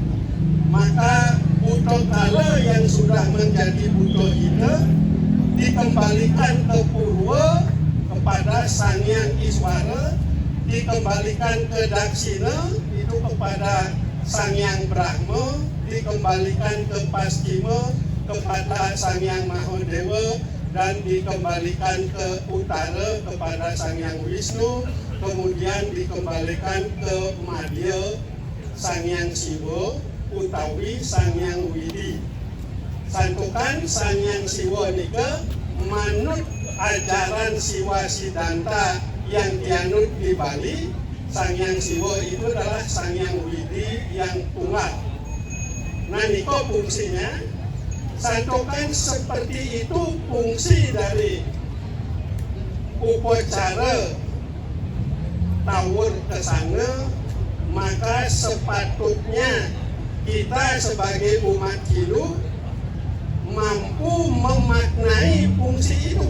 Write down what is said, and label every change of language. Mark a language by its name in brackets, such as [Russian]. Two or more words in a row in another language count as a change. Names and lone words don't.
[Indonesian] Maka buto kala yang sudah menjadi buto kita dikembalikan ke Purwa kepada Sang Hyang Iswara, dikembalikan ke Daksina itu kepada Sang Hyang Brahma, dikembalikan ke Paschima kepada Sang Hyang Mahadewa, dan dikembalikan ke utara kepada Sang Hyang Wisnu, kemudian dikembalikan ke Madya Sang Hyang Siwa utawi Sang Hyang Widi. Santukan Sang Hyang Siwa [Balinese] nika manut [Indonesian] ajaran Siwa Siddhanta yang dianut di Bali. Sang Hyang Siwa itu adalah Sang Hyang Widi yang tunggal. Nah, niko fungsinya. Santukan seperti itu fungsi dari upacara Taur Kesange, maka sepatutnya kita sebagai umat Hindu mampu memaknai fungsi itu.